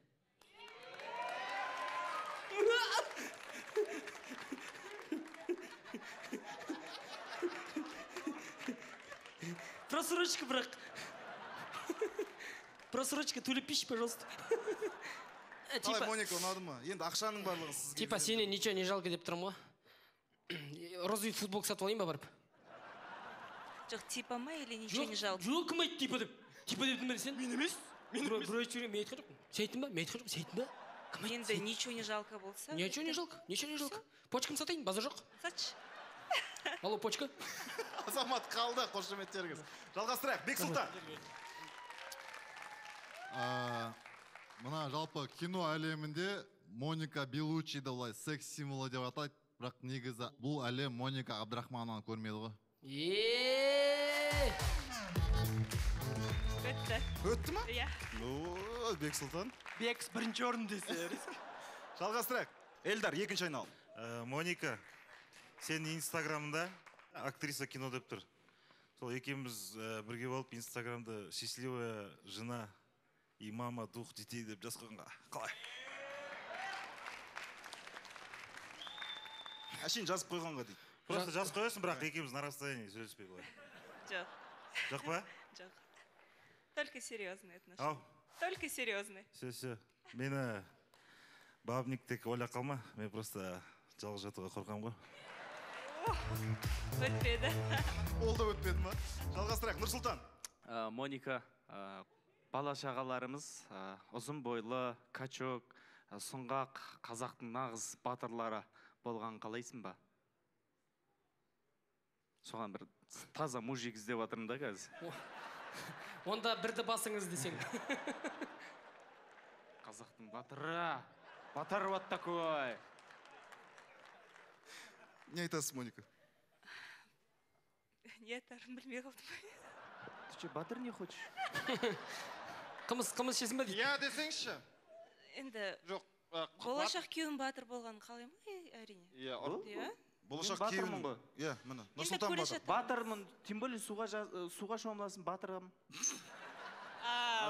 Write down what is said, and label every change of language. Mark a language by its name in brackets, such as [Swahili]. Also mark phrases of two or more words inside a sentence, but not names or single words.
[Kazakh] Просрочка, бірақ. Просрочка, төлепейші, пожалуйста. Қалай, Моника, ұнады ма? Енді ақшаның барлығы сізге... Типа, сені [Russian] ничего не жалко [Kazakh] деп тұрмын ғой. [Russian] розовый футболка [Kazakh] сатып алайын ба барып? жоқ типа ма [Russian] или ничего не жалко? [Kazakh] Жоқ, кім айтты типа деп? Типа дедің бе сен? Мен емес. Біреу айтып жүрген, мен айтқан жоқпын. Сен айттың ба? Мен айтқан жоқпын. Сен айттың ба? Кім айтты? Енді [Russian] ничего не жалко [Kazakh] болса. [Russian] Ничего не жалко. Ничего не жалко. [Kazakh] Почкам сатайын, базар жоқ. Сатшы. Алло, почка. Азамат қалды, қошеметтеріңіз. Жалғастырайық, Бексұлтан. Мына жалпы кино әлемінде Моника Белучиді олай секс символы деп атайды, бірақ негізі бұл әлем Моника Абдрахманованы көрмеді ғой. Өтті. Өтті ма? Иә. Бексұлтан. Бекс бірінші орын десе. Жалғастырайық. Эльдар, екінші айналым. Моника, сен инстаграмында актриса кино деп тұр. Сол екеуміз бірге болып инстаграмда [Russian] счастливая жена и мама двух детей [Kazakh] деп жазғанға. Қалай? Әшейін жазып қойғанға дейді. Просто жазып қоясың, бірақ екеуміз [Russian] на расстоянии [Kazakh] сөйлеспей былай. Жоқ. Жоқ па? Жоқ. [Russian] Только серьезные отношения. Ау. Только серьезные. Все. [Kazakh] Мені бабник тек ойлап қалма. Мен просто жалғыз жатуға қорқам ғой. Өтпеді. Ол да өтпеді ма? Жалғастырайық, Нұрсұлтан. Моника, бала шағаларымыз ұзын бойлы, качок, сұңғақ қазақтың нағыз батырлары болған қалайсың ба? Соған бір таза мужик іздеп жатырмын да қазір. Онда бірді басыңыз десең. Қазақтың батыры. Батыр [Russian] вот такой. [Kazakh] Не айтасыз, Моника? Не айтарым білмей қалдым. [Russian] Ты что, батыр не хочешь? [Kazakh] Қымыз шесін ба дейді? Я десеңші. Енді Жоқ. болашақ күйеуім батыр болған қалай ма? Әрине. Иә? Болашақ батырмын күйеуің. ғой. Иә, міне. Нұрсұлтан батыр. Батырмын, [Russian] тем более [Kazakh] суға шомыласың, батырым. Ондай